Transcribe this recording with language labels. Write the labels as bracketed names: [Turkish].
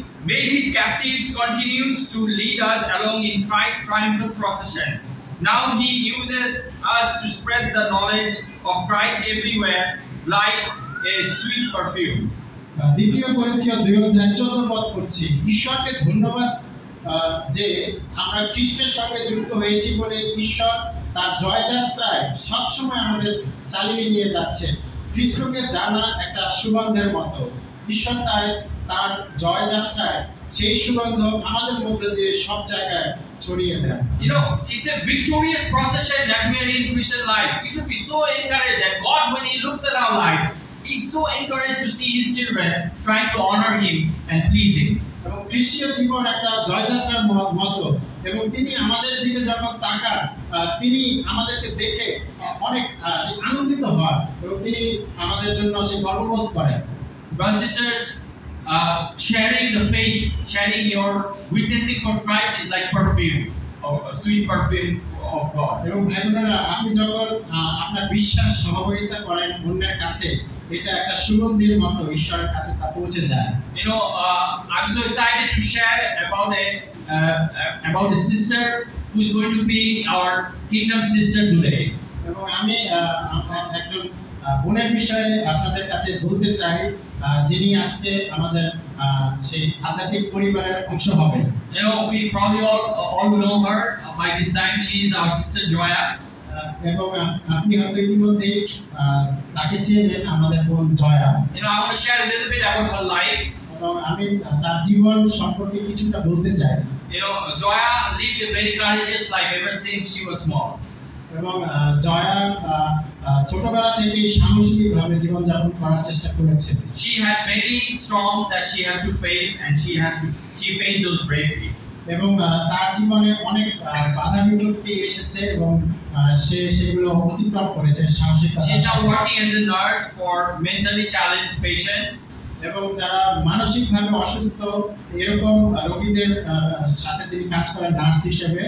[English] Made His captives continues to lead us along in Christ's triumphal procession. Now He uses us to spread the knowledge of Christ everywhere, like a sweet perfume." [Bangla] দ্বিতীয় করিন্থীয় 2:14 পদ পড়ছি। ঈশ্বরকে ধন্যবাদ যে আমরা খ্রিস্টের সঙ্গে যুক্ত হয়েছি বলে ঈশ্বর তার জয়যাত্রায় সবসময় আমাদের চালিয়ে নিয়ে যাচ্ছে। খ্রিস্টকে জানা একটা সুগন্ধের মতো। ঈশ্বর তার জয়যাত্রায় সেই সুগন্ধ আমাদের মধ্যে দিয়ে সব জায়গায় ছড়িয়ে দেন। [English] You know, it's a victorious procession that we are in Christian life. We should be so encouraged that God, when He looks at our lives, He's so encouraged to see His children trying to honor Him and please Him. [Bangla] এবং খ্রিস্টীয় জীবন একটা জয়যাত্রার মতো, এবং তিনি আমাদের দিকে যখন তাকান তিনি আমাদেরকে দেখে অনেক আনন্দিত হন এবং তিনি আমাদের জন্য সেই গর্ববোধ করেন। [English] Brothers and sisters, sharing the faith, sharing your witnessing for Christ is like perfume, or sweet perfume of God. [Bangla] এবং ভাই বোনেরা, আপনি যখন আপনার বিশ্বাস সহযোগিতা করেন অন্যের কাছে, এটা একটা সুগন্ধির মতো ঈশ্বরের কাছে তা পৌঁছে যায়। [English] You know, I'm so excited to share about a sister who is going to be our kingdom sister today. [Bangla] এবং আমি একজন বোনের বিষয়ে আপনাদের কাছে বলতে চাই, যিনি আজকে আমাদের সেই আধ্যাত্মিক পরিবারের অংশ হবে। [English] You know, we probably all know her. By this time, she is our sister Joya. [Bangla] এবং আপনি হয়তো ইতিমধ্যে তাকে চেনেন, আমাদের বোন Jaya. [English] You know, I want to share a little bit about her life. [Bangla] এবং আমি তার জীবন সম্পর্কে কিছুটা বলতে চাই। [English] You know, Joya lived a very courageous life ever since she was small. [Bangla] এবং জয়া ছোটবেলা থেকেই সাহসীভাবে জীবনযাপন করার চেষ্টা করেছে। [English] She had many storms that she had to face, and she faced those bravely. [Bangla] এবং তার জীবনে অনেক বাধা বিপত্তি এসেছে এবং সে সেগুলো অতিক্রম করেছে সাহসিকতা। [English] She is now working as a nurse for mentally challenged patients. [Bangla] এবং যারা মানসিকভাবে অসুস্থ এরকম রোগীদের সাথে তিনি কাজ করেন নার্স হিসেবে।